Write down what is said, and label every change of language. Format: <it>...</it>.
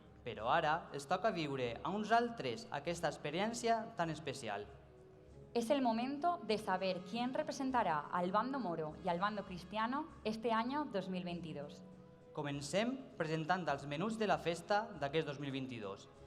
<ca>Però ara els toca viure a uns altres aquesta experiència tan especial.</ca> <es>Es el momento de saber quién representará al bando moro y al bando cristiano este año 2022.</es> <ca>Comencem presentant els menús de la festa d'aquest 2022.</ca>